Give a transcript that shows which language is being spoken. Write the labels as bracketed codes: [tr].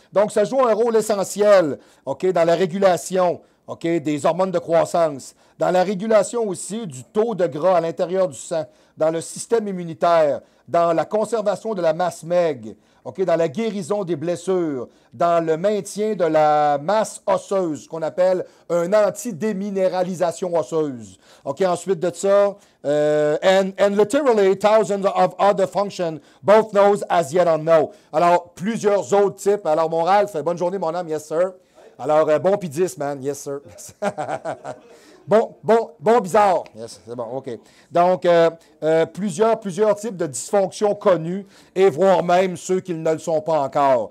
[fr] Donc, ça joue un rôle essentiel, OK, dans la régulation, OK, des hormones de croissance, dans la régulation aussi du taux de gras à l'intérieur du sang, dans le système immunitaire, dans la conservation de la masse maigre, OK, dans la guérison des blessures, dans le maintien de la masse osseuse, qu'on appelle un anti-déminéralisation osseuse. OK, ensuite de ça, [en] and literally thousands of other functions, both those as yet unknown. [fr] Alors, plusieurs autres types. Alors, mon Ralph, bonne journée, mon homme, [en] yes, sir. [fr] Alors, bon pis 10, man, [en] yes, sir. [fr] Bon, bizarre. Yes, c'est bon, OK. Donc, plusieurs types de dysfonctions connues et voire même ceux qui ne le sont pas encore.